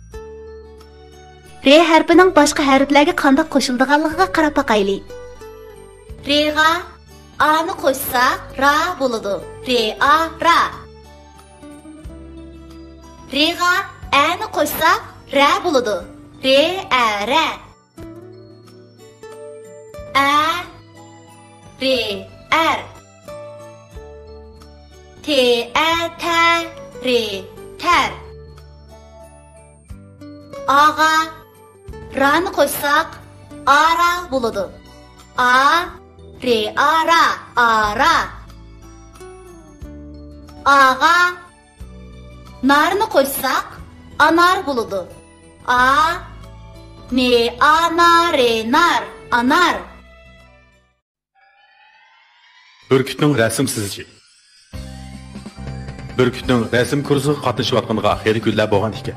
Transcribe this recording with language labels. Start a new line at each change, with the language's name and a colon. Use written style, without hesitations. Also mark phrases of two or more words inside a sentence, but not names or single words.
Uzbek: Re harfining boshqa harflarga qanday qo'shildiganligiga qarab boqaylik. Re'ga a'ni qo'shsak ra bo'ladi. Re'a ra. Re'ga a'ni qo'shsak ra bo'ladi. Re'a ra. A re ar. Te a ta re tar. Ağa ra'ni qo'shsak ara bo'ladi. A re ara ara. Ağa narni qo'shsak anar bo'ladi. A ne anare nar anar. Burkutning rasm sizishi. Burkutning rasm kursiga qatnashayotganiga xeyli kunlar bo'lgan ekan.